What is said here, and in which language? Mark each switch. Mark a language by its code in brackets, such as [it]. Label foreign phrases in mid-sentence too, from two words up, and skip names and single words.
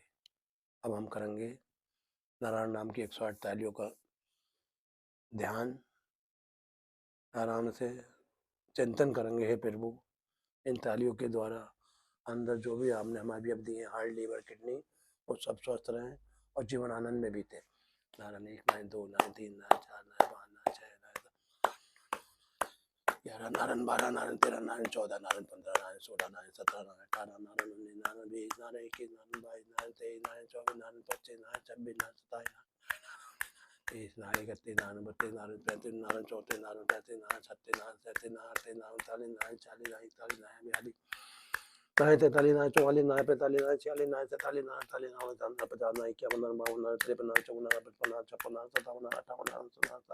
[hi] अब हम करेंगे नारायण नाम की 108 तालियों का ध्यान। आराम से चिंतन करेंगे, हे प्रभु इन तालियों के द्वारा अंदर जो भी आपने हमें अवयव दिए, हार्ट, लीवर, किडनी, वो सब स्वस्थ रहें और जीवन आनंद में बीते। नारायण 1, नारायण 2, नारायण 3, नारायण 4, नारायण 5, नारायण 6, नारायण 11, नारायण 12, नारायण 13, नारायण 14, नारायण 15, नारायण 16, नारायण 17, नारायण 18, नारायण 19, नारायण 20, नारायण 21, नारायण 22, नारायण 23, नारायण 24, नारायण 25, नारायण 26, नारायण 27, तीस, नारायण 31, नारायण 32, नारायण 33, नारायण 34, नारायण 35, नारायण 36, नारायण 37, नारायण 38, नारायण 39, नारायण 40, नारायण 41, नारायण 42, नारायण 43, नारायण 44, नारायण 45, नारायण 46, नारायण 47, नारायण 48, नारायण 50, नारायण 51, नारायण 52, नारायण 53, नारायण 54, नारायण 55, नारायण 56, नारायण 57, नारायण 58, नारायण 59,